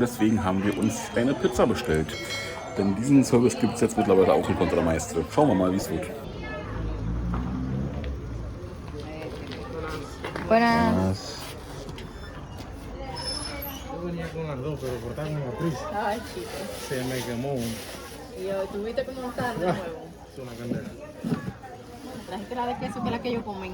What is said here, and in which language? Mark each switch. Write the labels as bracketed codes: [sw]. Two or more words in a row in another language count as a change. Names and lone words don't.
[de] Deswegen haben wir uns eine Pizza bestellt. Denn diesen Service gibt es jetzt mittlerweile auch in Contra Maestre. Schauen wir mal, wie es wird. [es] Buenas. Yo venía con arroz, pero por estar en la prisa Ay, chico. se me quemó uno. Y yo, ¿tuviste cómo está de nuevo? Es una candela. Trajiste la de queso que es la que ellos comen.